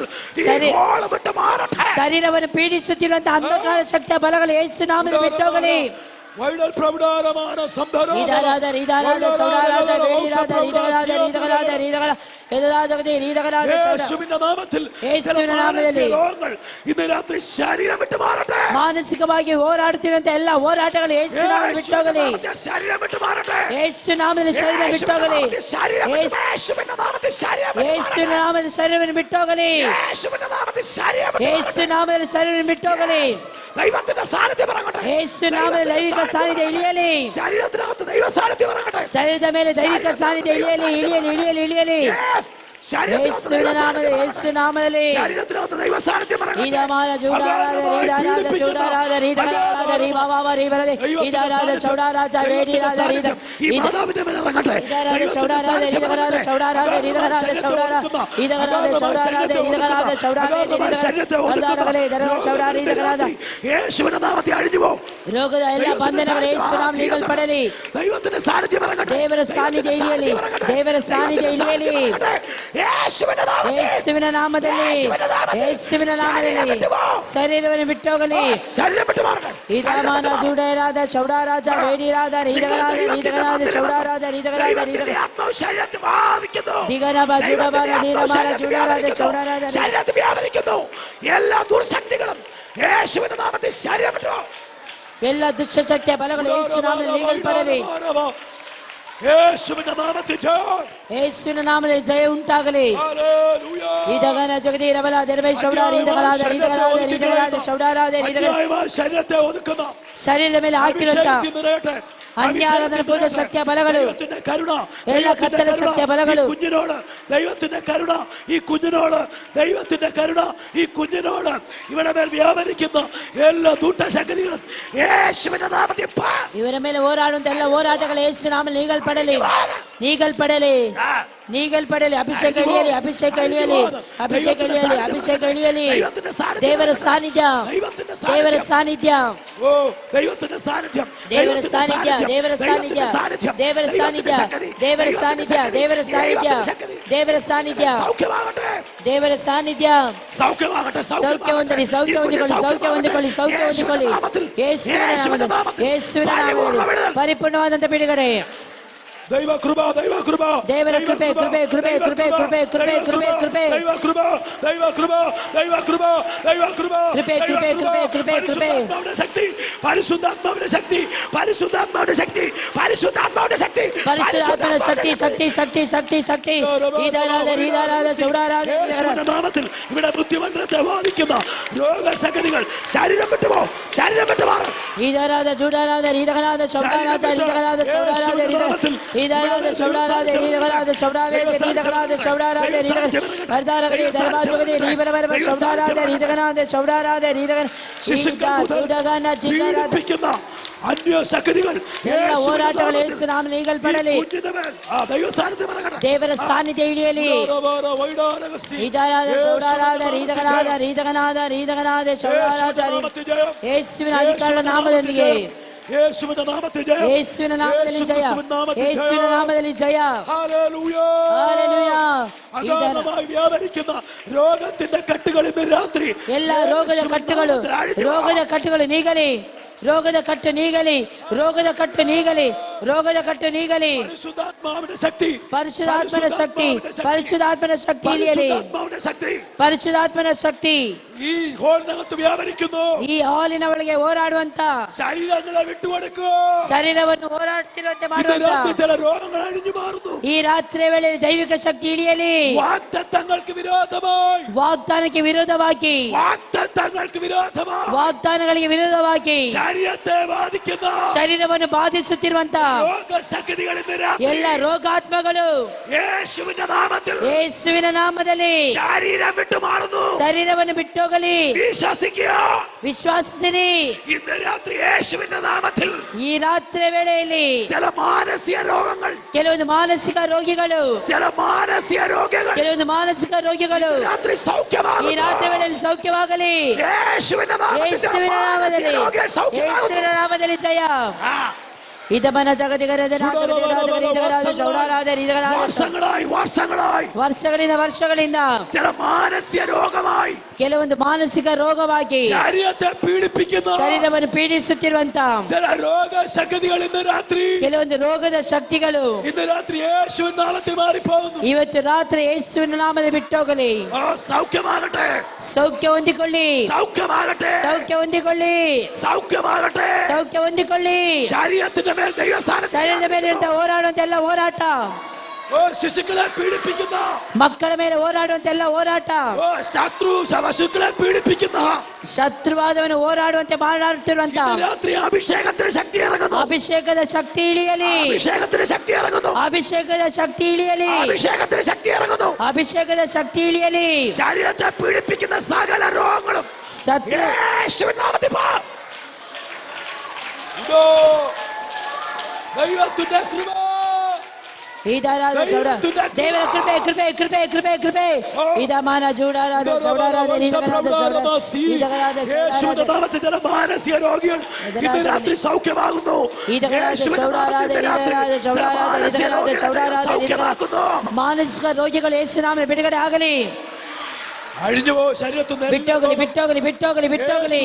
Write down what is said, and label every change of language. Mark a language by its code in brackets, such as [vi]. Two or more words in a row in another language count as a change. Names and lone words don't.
[kn] ಶರೀರವನ್ನು ಪೀಡಿಸುತ್ತಿರುವಂತಹ ಅಂಧಕಾರ ಶಕ್ತಿಯ ಬಲಗಳು ಯೇಸು ನಾಮದಲ್ಲಿ ಬಿಟ್ಟೋಗಲಿ. ವೈಡಲ್ ಪ್ರಭುಡಾರಮಾನ ಸಂಧರ ಇದಾರಾದ ಇದಾರಾದ ಶೌಡಾರಾಜ ವೇಡಿರಾದ ಇದಾರಾದ ಇದಾರಾದ ಇದಾರಾದ ಎದರಾಜಗದಿ ಇದಾರಾದ [ml] യേശുവിന്റെ നാമത്തിൽ [kn] യേശുവിನ ನಾಮದಲ್ಲಿ [ml] രോഗങ്ങൾ ഇന്ന് രാത്രി ശരീരം വിട്ടു മാറട്ടെ. [kn] ಮಾನಸಿಕವಾಗಿ ಹೋರಾಡುತ್ತಿರುವಂತಹ ಎಲ್ಲ ಹೋರಾಟಗಳು ಯೇಸು ನಾಮದಲ್ಲಿ ಬಿಟ್ಟೋಗಲಿ. [ml] ശരീരം വിട്ടു മാറട്ടെ. [kn] ಯೇಸು ನಾಮದಲ್ಲಿ ಶರೀರ ಬಿಟ್ಟೋಗಲಿ. [ml] യേശുവിന്റെ നാമത്തിൽ ശരീരം [kn] ಯೇಸುವಿನ ನಾಮದಲ್ಲಿ ಶರೀರವನ್ನು ಬಿಟ್ಟೋಗಲಿ. [ml] യേശുവിന്റെ നാമത്തിൽ ശരീരം [kn] ಯೇಸು ನಾಮದಲ್ಲಿ ಶರೀರವನ್ನು ಬಿಟ್ಟೋಗಲಿ. [ml] ദൈവത്തിന്റെ സാന്നിധ്യം ഇറങ്ങട്ടെ. [kn] ಯೇಸು ನಾಮದಲ್ಲಿ ದೈವಿಕ ಸಾನ್ನಿಧ್ಯ ಇಳಿಯಲಿ. [ml] ശരീരത്തിനകത്ത് ദൈവ സാന്നിധ്യം ഇറങ്ങട്ടെ. [kn] ಶರೀರದ ಮೇಲೆ ದೈವಿಕ ಸಾನ್ನಿಧ್ಯ ಇಳಿಯಲಿ ಇಳಿಯಲಿ ಇಳಿಯಲಿ ಇಳಿಯಲಿ. ಯೇಸುವಿನ ನಾಮದಲ್ಲಿ ಯೇಸು ನಾಮದಲ್ಲಿ [ml] ശരീരത്തിനകത്ത് ദൈവ സാന്നിധ്യം ഇറങ്ങട്ടെ. ಈದಮಾಲ ಜೂಡಾರಾದ ರೀದಾರಾದ ಚೌಡಾರಾದ ರೀದಾರಾದ ರೀಬಾವ ರೀಬರದೆ ಈದಾರಾದ ಚೌಡಾರಾಜ ವೇಡಿರಾದ ರೀದ ഈ മാതാവിന്റെ മേൽ ഇറങ്ങട്ടെ. ಈದಾರಾದ ಚೌಡಾರಾದ ರೀದರಾದ ಚೌಡಾರಾದ ರೀದರಾದ ಚೌಡಾರ ಈದರಾದ ಚೌಡಾರಾದ ಈದರಾದ ಚೌಡಾರಾದ ರೀದರಾದ ಚೌಡಾರ ರೀದರಾದ യേശുവിന്റെ നാമത്തിൽ അഴിഞ്ഞു പോ. [kn] ರೋಗದ ಎಲ್ಲ ಬಂಧನಗಳು ಯೇಸು ನಾಮ ನೀಗಲ್ಪಡಲಿ. [ml] ദൈവത്തിന്റെ സാന്നിധ്യം ഇറങ്ങട്ടെ. [kn] ದೇವರ ಸಾನ್ನಿಧ್ಯ ಇಳಿಯಲಿ. ದೇವರ ಸಾನ್ನಿಧ್ಯ ಇಳಿಯಲಿ. ಯೇಸುವಿನ ನಾಮದಲ್ಲಿ ಯೇಸುವಿನ ನಾಮದಲ್ಲಿ ಶರೀರವನ್ನು ಬಿಟ್ಟೋಗಲಿ. ಈದಮಾನ ಜೂಡರಾದ ಚೌಡಾರಾಜ ವೇಡಿರಾದ ರೀದರಾದ ರೀದರಾದ ಚೌಡಾರಾದ ರೀದರಾದ ദിഗനബ ജുഡബന നീരമാല ജുഡാരാദ ചൗഡാരാദ [ml] ശരീരത്തിൽ വ്യാപരിക്കുന്നു എല്ലാ ദുർശക്തികളും യേശുവിന്റെ നാമത്തിൽ ശരീരം വിട്ടു. [kn] ಎಲ್ಲ ದುಷ್ಟಶಕ್ತಿಯ ಬಲಗಳು ಯೇಸು ನಾಮದಲ್ಲಿ ನೀಗಲ್ಪಡಲಿ. [ml] യേശുവിന്റെ നാമത്തിൽ [kn] ಯೇಸುವಿನ ನಾಮದಲ್ಲಿ ಜಯ ಉಂಟಾಗಲಿ. ಇದಗನ ಜಗದಿ ರಬಲ ದರ್ಬೈ ಶೌಡಾರ ಇದಗಲಾದ ಇದಗಲಾದ ಇದಗಲಾದ ಶೌಡಾರಾದ ಇದಗಲಾದ [ml] ശരീരത്തെ ഒതുക്കുന്ന [kn] ಶರೀರದ ಮೇಲೆ ಹಾಕಿರುವಂತ ಅನ್ಯಾರಾಧನ ಪೂಜ ಶಕ್ತಿಯ ಬಲಗಳು ಎಲ್ಲಾ ಕತ್ತಲ ಶಕ್ತಿಯ ಬಲಗಳು എല്ലാ കത്തല ശക്തിയ ബലಗಳು [ml] കുഞ്ഞിനോട് ദൈവത്തിന്റെ കരുണ ഈ കുഞ്ഞിനോട് ദൈവത്തിന്റെ കരുണ ഈ കുഞ്ഞിനോട് ഇവിടെ മേൽ വ്യാപരിക്കുന്ന എല്ലാ ദുഷ്ടശക്തികളും യേശുവിന്റെ നാമത്തിൽ [kn] ಇವರ ಮೇಲೆ ಹೋರಾಡುವಂತ ಎಲ್ಲ ಹೋರಾಟಗಳು ಯೇಸು ನಾಮದಲ್ಲಿ ನೀಗಲ್ಪಡಲಿ ನೀಗಲ್ಪಡಲಿ ನೀಗಲ್ಪಡಲಿ. ಅಭಿಷೇಕ ಇಳಿಯಲಿ ಅಭಿಷೇಕ ಇಳಿಯಲಿ ಅಭಿಷೇಕ ಇಳಿಯಲಿ ಅಭಿಷೇಕ ಇಳಿಯಲಿ. ದೇವರ ಸಾನ್ನಿಧ್ಯ ದೇವರ ಸಾನ್ನಿಧ್ಯ [ml] ദൈവത്തിന്റെ സാന്നിധ്യം [kn] ದೇವರ ಸಾನ್ನಿಧ್ಯ ದೇವರ ಸಾನ್ನಿಧ್ಯ ದೇವರ ಸಾನ್ನಿಧ್ಯ ದೇವರ ಸಾನ್ನಿಧ್ಯ ದೇವರ ಸಾನ್ನಿಧ್ಯ ದೇವರ ಸಾನ್ನಿಧ್ಯ ದೇವರ ಸಾನ್ನಿಧ್ಯ ಸೌಖ್ಯ ಹೊಂದಿಕೊಳ್ಳಿ ಸೌಖ್ಯ ಹೊಂದಿಕೊಳ್ಳಿ ಸೌಖ್ಯ ಹೊಂದಿಕೊಳ್ಳಿ ಸೌಖ್ಯ ಹೊಂದಿಕೊಳ್ಳಿ. ಯೇಸುವಿನ ನಾಮದಲ್ಲಿ ಯೇಸುವಿನ ನಾಮದಲ್ಲಿ ಪರಿಪೂರ್ಣವಾದಂತ ಬಿಡುಗಡೆ. [ml] ദൈവ കൃപ ദൈവ കൃപ [kn] ದೇವರ ಕೃಪೆ ಕೃಪೆ ಕೃಪೆ ಕೃಪೆ ಕೃಪೆ ಕೃಪೆ ಕೃಪೆ ಕೃಪೆ [ml] ദൈവ കൃപ ദൈവ കൃപ ദൈവ കൃപ ദൈവ കൃപ [kn] ಕೃಪೆ ಕೃಪೆ ಕೃಪೆ ಕೃಪೆ ಕೃಪೆ [ml] ശക്തി പരിശുദ്ധാത്മാവിന്റെ ശക്തി പരിശുദ്ധാത്മാവിന്റെ ശക്തി പരിശുദ്ധാത്മാവിന്റെ ശക്തി പരിശുദ്ധാത്മാവിന്റെ ശക്തി ശക്തി ശക്തി ശക്തി ശക്തി ഈദാരാധ ഈദാരാധ ചൗഡാരാധ യേശുവിന്റെ നാമത്തിൽ ഇവിടെ ബുദ്ധിമന്ത്രത്തെ ബാധിക്കുന്ന രോഗശക്തികൾ ശരീരം വിട്ടു പോ ശരീരം വിട്ടു മാറും. ഈദാരാധ ചൗഡാരാധ ഈദാരാധ ചൗഡാരാധ ഈദാരാധ ചൗഡാരാധ ഈദാരാധ ചൗഡാരാധ ഈദാരാധ ചൗഡാവേദ ഈദാരാധ ചൗഡാരാധ ഈദാരാധ ദർബാജോദേ ഈബരവര ചൗഡാരാധ ഈദാരാധ ചൗഡാരാധ ഈദാരാധ ചൗഡാഗന ജിഗാരാധ അന്യശക്തികൾ [kn] ಎಲ್ಲ ಹೋರಾಟಗಳು ಯೇಸು ನಾಮದಲ್ಲಿ ನೀಗಲ್ಪಡಲಿ. ದೇವರ ಸಾನ್ನಿಧ್ಯ ಇಳಿಯಲಿ. ಈದಾರಾದ ಚೌಡಾರಾದ ರೀದಗನಾದ ರೀದಗನಾದ ರೀದಗನಾದ ಚೌಡಾರಾದ ಯೇಸುವಿನ ಅಧಿಕಾರದ ನಾಮದೊಂದಿಗೆ [ml] യേശുവിന്റെ നാമത്തിൽ ജയം യേശുവിന്റെ നാമത്തിൽ ജയ യേശുവിന്റെ നാമത്തിൽ ജയ ഹല്ലേലൂയ ഹല്ലേലൂയ. അഗാധമായി വ്യാപരിക്കുന്ന രോഗത്തിന്റെ കെട്ടുകൾ ഇന്ന് രാത്രി [kn] എല്ലാ രോഗದ ಕಟ್ಟುಗಳು ರೋಗದ ಕಟ್ಟುಗಳು ನೀಗಲಿ. ರೋಗದ ಕಟ್ಟು ನೀಗಲಿ, ರೋಗದ ಕಟ್ಟು ನೀಗಲಿ, ರೋಗದ ಕಟ್ಟು ನೀಗಲಿ. [ml] പരിശുദ്ധാത്മാവിന്റെ ശക്തി, [kn] ಪರಿಶುದ್ಧಾತ್ಮನ ಶಕ್ತಿ, ಪರಿಶುದ್ಧಾತ್ಮನ ಶಕ್ತಿ ಇಳಿಯಲಿ, [ml] പരിശുദ്ധാത്മാവിന്റെ ശക്തി [kn] ಪರಿಶುದ್ಧಾತ್ಮನ ಶಕ್ತಿ [ml] ഈ ഹോളിനകത്ത് വ്യാപരിക്കുന്നു. [kn] ಈ ಹಾಲಿನ ಒಳಗೆ ಹೋರಾಡುವಂತ, [ml] ശരീരങ്ങളെ വിട്ടുകൊടുക്കൂ. [kn] ಶರೀರವನ್ನು ಹೋರಾಡುತ್ತಿರುವಂತೆ [ml] ഇന്ന് [kn] ಮಾಡುವಂತ [ml] രാത്രി ചില രോഗങ്ങൾ അഴിഞ്ഞു മാറുന്നു. [kn] ಈ ರಾತ್ರಿ ವೇಳೆಯಲ್ಲಿ ದೈವಿಕ ಶಕ್ತಿ ಇಳಿಯಲಿ. [ml] വാഗ്ദത്തങ്ങൾക്ക് വിരോധമായി, [kn] ವಾಗ್ದಾನಕ್ಕೆ ವಿರೋಧವಾಗಿ, [ml] വാഗ്ദത്തങ്ങൾക്ക് വിരോധമായി [kn] ವಾಗ್ದಾನಗಳಿಗೆ ವಿರೋಧವಾಗಿ [ml] ശരീരത്തെ ബാധിക്കുന്ന [kn] ಶರೀರವನ್ನು ಬಾಧಿಸುತ್ತಿರುವಂತ [ml] രോഗശക്തികൾ ഇന്ന് രാത്രി [kn] ಎಲ್ಲ ರೋಗಾತ್ಮಗಳು [ml] യേശുവിന്റെ നാമത്തിൽ [kn] ಯೇಸುವಿನ ನಾಮದಲ್ಲಿ [ml] ശരീരം വിട്ടു മാറുന്നു. [kn] ಶರೀರವನ್ನು ಬಿಟ್ಟೋಗಲಿ. [ml] വിശ്വസിക്കുക. [kn] ವಿಶ್ವಾಸಿಸಿರಿ. [ml] ഇന്ന് രാത്രി യേശുവിന്റെ നാമത്തിൽ [kn] ಈ ರಾತ್ರಿ ವೇಳೆಯಲ್ಲಿ [ml] ചില മാനസിക രോഗങ്ങൾ, [kn] ಕೆಲವೊಂದು ಮಾನಸಿಕ ರೋಗಿಗಳು, [ml] ചില മാനസിക രോഗങ്ങൾ [kn] ಕೆಲವೊಂದು ಮಾನಸಿಕ ರೋಗಿಗಳು [ml] രാത്രി [kn] ಈ [ml] സൗഖ്യമാകുന്നു. [kn] ರಾತ್ರಿ ವೇಳೆಯಲ್ಲಿ ಸೌಖ್ಯವಾಗಲಿ. [ml] യേശുവിന്റെ നാമത്തിൽ [kn] ಯೇಸುವಿನ [ml] മാനസിക [kn] ನಾಮದಲ್ಲಿ, [ml] രോഗികൾ സൗഖ്യമാകുന്നു. [kn] ಯೇಸುವಿನ ನಾಮದಲ್ಲಿ ಜಯ. ആ, ಇದಮನ ಜಗದಿಗರದ [ml] വർഷങ്ങളായി [kn] ವರ್ಷಗಳಿಂದ [ml] ചില മാനസിക രോഗമായി [kn] ಕೆಲವೊಂದು ಮಾನಸಿಕ ರೋಗವಾಗಿ [ml] ശരീരത്തെ പീഡിപ്പിക്കുന്ന [kn] ಶರೀರವನ್ನು ಪೀಡಿಸುತ್ತಿರುವಂತ [ml] ചില രോഗശക്തികൾ ഇന്ന് രാത്രി, [kn] ಕೆಲವೊಂದು ರೋಗದ ಶಕ್ತಿಗಳು [ml] ഇന്ന് രാത്രി യേശുവിന്റെ നാമത്തിൽ മാറിപ്പോകുന്നു. [kn] ಇವತ್ತು ರಾತ್ರಿ ಯೇಸುವಿನ ನಾಮದಲ್ಲಿ ಬಿಟ್ಟೋಗಲಿ. [ml] ആ, സൗഖ്യമാകട്ടെ, [kn] ಸೌಖ್ಯ ಹೊಂದಿಕೊಳ್ಳಿ, [ml] സൗഖ്യമാകട്ടെ, [kn] ಸೌಖ್ಯ ಹೊಂದಿಕೊಳ್ಳಿ, [ml] സൗഖ്യമാകട്ടെ. [kn] ಸೌಖ್ಯ ಹೊಂದಿಕೊಳ್ಳಿ. [ml] ശരീരത്തിന്റെ മേൽ ദൈവസ്ഥാനം, [kn] ಶರೀರದ ಮೇಲೆ ಇರುವಂತ ಹೋರಾಡುವಂತ ಎಲ್ಲ ಹೋರಾಟ, [ml] ശിശുക്കളെ പീഡിപ്പിക്കുന്ന, [kn] ಮಕ್ಕಳ ಮೇಲೆ ಹೋರಾಡುವಂತ ಎಲ್ಲ ಹೋರಾಟ, [ml] ശത്രു പശുക്കളെ പീഡിപ്പിക്കുന്ന [kn] ಶತ್ರುವಾದವನ್ನು ಹೋರಾಡುವಂತೆ ಮಾತಾಡುತ್ತಿರುವಂತ [ml] ഇന്ന് രാത്രി അഭിഷേകത്തിന് ശക്തി ഇറങ്ങുന്നു. [kn] ಅಭಿಷೇಕದ ಶಕ್ತಿ ಇಳಿಯಲಿ, [ml] അഭിഷേകത്തിന് ശക്തി ഇറങ്ങുന്നു. [kn] ಅಭಿಷೇಕದ ಶಕ್ತಿ ಇಳಿಯಲಿ, [ml] അഭിഷേകത്തിന് ശക്തി ഇറങ്ങുന്നു. [kn] ಅಭಿಷೇಕದ ಶಕ್ತಿ ಇಳಿಯಲಿ. [ml] ശരീരത്തെ പീഡിപ്പിക്കുന്ന സകല രോഗങ്ങളും [kn] ಶತ್ರು [ml] യേശുവിന്റെ നാമത്തിൽ പോ. ഇതോ ദൈവത്തിന്റെ കൃപ, ಇದಾರಾದ ಚೌಡ [kn] ದೇವರ ಕೃಪೆ ಕೃಪೆ ಕೃಪೆ ಕೃಪೆ ಕೃಪೆ ಇದಮಾನ ಜೂಡಾರಾದ ಚೌಡಾರಾದ ನಿನಗರಾದ ಚೌಡ ಇದಗರಾದ [ml] യേശുവിന്റെ നാമത്തിൽ ചില മാനസിക രോഗികൾ ഇന്ന് രാത്രി സൗഖ്യമാകുന്നു. ಇದಗರಾದ ಚೌಡಾರಾದ ಇದಗರಾದ ಚೌಡಾರಾದ ಇದಗರಾದ ಚೌಡಾರಾದ സൗഖ്യമാക്കുന്നു. [kn] ಮಾನಸಿಕ ರೋಗಿಗಳು ಯೇಸು ನಾಮದಲ್ಲಿ ಬಿಡುಗಡೆ ಆಗಲಿ. [ml] അഴിഞ്ഞുപോ, ശരീരത്തുനിന്ന് [kn] ಬಿಟ್ಟೋಗಲಿ ಬಿಟ್ಟೋಗಲಿ ಬಿಟ್ಟೋಗಲಿ ಬಿಟ್ಟೋಗಲಿ.